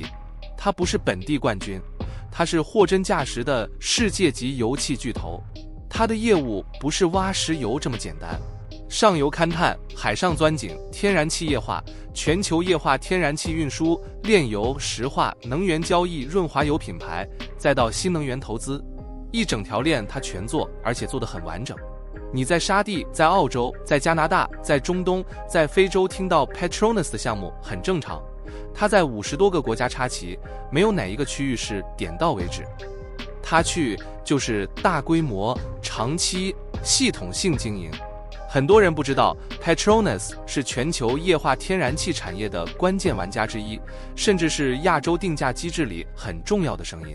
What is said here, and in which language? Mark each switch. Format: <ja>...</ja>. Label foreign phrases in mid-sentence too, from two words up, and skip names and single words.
<zh>它不是本地冠軍，它是貨真價實的世界級油氣巨頭。它的業務不是挖石油這麼簡單，上游勘探、海上鑽井、天然氣液化、全球液化天然氣運輸、煉油、石化、能源交易、潤滑油品牌，再到新能源投資，一整條鏈它全做，而且做得很完整。你在沙地、在澳洲、在加拿大、在中東、在非洲聽到 Petronas 的項目很正常，它在50 多個國家插旗，沒有哪一個區域是點到為止。它去就是大規模、長期、系統性經營。很多人不知道 Petronas 是全球液化天然氣產業的關鍵玩家之一，甚至是亞洲定價機制裡很重要的聲音。</zh>